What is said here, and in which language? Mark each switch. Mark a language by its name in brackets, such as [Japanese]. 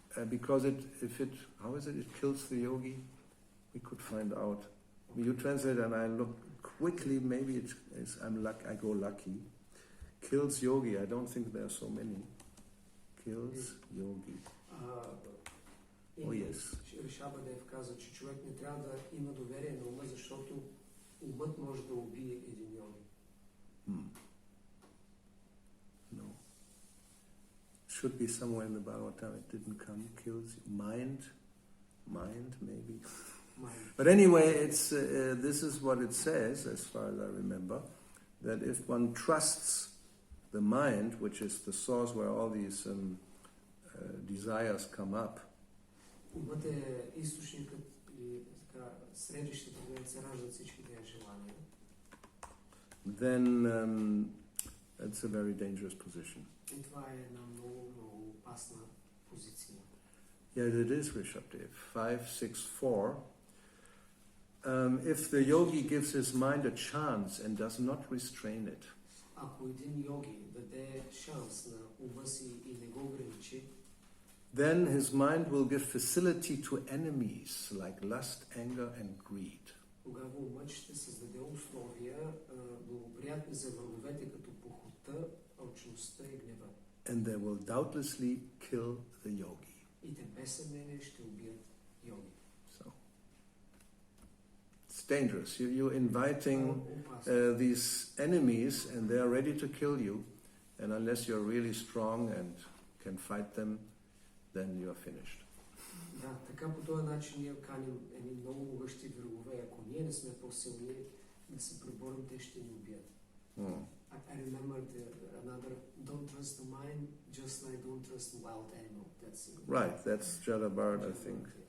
[English] Because how is it? It kills the yogi. We could find out. You translate, and I look quickly. Maybe I go lucky. Kills yogi. I don't think there are so many. Kills yogi. Oh yes. [Bulgarian] Шабадев казва, че човек не трябва да има доверие на ума, защото умът може да убие един йоги. [English] No. Should be somewhere in the Bhagavatam. It didn't come. Kills mind, maybe. But anyway, this is what it says, as far as I remember, that if one trusts the mind, which is the source where all these desires come up, [Bulgarian] Умът е източникът и средището, където се раждат всички тези желания. [English] Then it's a very dangerous position. [Bulgarian] И това е една много, много опасна позиция. [English] Yeah, it is Rishabdev. 564. If the yogi gives his mind a chance and does not restrain it, [Bulgarian] Ако един йоги даде шанс на ума си и не го ограничи, [English] then his mind will give facility to enemies like lust, anger, and greed. [Bulgarian] Тогава умът ще създаде условия благоприятни за враговете, като похота, алчността и гнева. [English] And they will doubtlessly kill the yogi. [Bulgarian] И те без съмнение ще убият йоги. [English] So it's dangerous. You're inviting these enemies, and they are ready to kill you. And unless you're really strong and can fight them, then you are finished. [Bulgarian] Да, така по този начин ние каним едни много могъщи врагове. Ако ние не сме по-силни да се преборим, те ще ни убият. [English] I remember another, don't trust the mind, just like don't trust the wild animal. Right, that's Jadabard, I think.